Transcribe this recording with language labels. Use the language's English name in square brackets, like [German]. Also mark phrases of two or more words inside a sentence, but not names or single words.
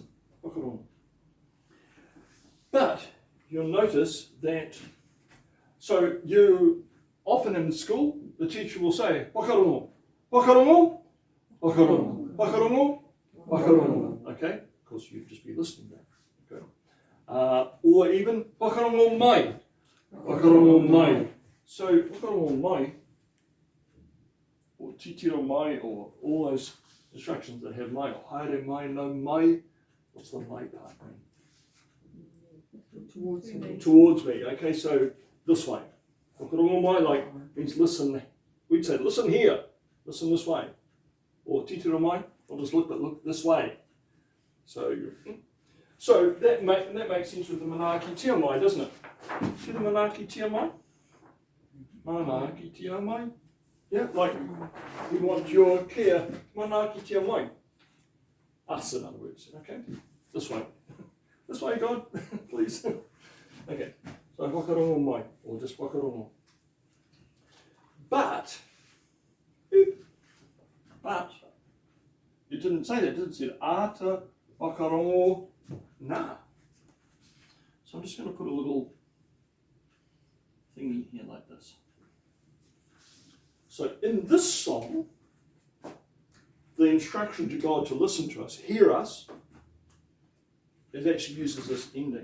[English] Whakarongo. But you'll notice that, so you often in school, the teacher will say, [Māori] whakarongo, whakarongo, whakarongo, whakarongo, whakarongo. [English] Okay? Of course, you'd just be listening there. Okay? Or even [Māori] whakarongo mai. Whakarongo mai. So whakarongo mai, or titiro mai, [English] or all those instructions that have mai, or [Māori] haere mai, no mai. [English] What's the mai part mean? Towards me. Towards me. Okay, so this way. [Māori] Whakarongo mai [English] means listen. We'd say listen here, listen this way. Or [Māori] titiro mai, [English] not just look, but look this way. So So that makes sense with the [Māori] Manaaki Tia Mai, [English] doesn't it? See the [Māori] Manaaki Tia Mai? Manaaki Tia Mai. [English] Yeah, like we want your [Māori] kia Manaaki Tia Mai. [English] Us, in other words. Okay? This way. This way, God, please. Okay, so [Māori] whakarongo mai, [English] or just whakarongo. But you didn't say that, did it? It said [Māori] ata whakarongo na. [English] So I'm just going to put a little thingy here like this. So in this song, the instruction to God to listen to us, hear us, it actually uses this ending.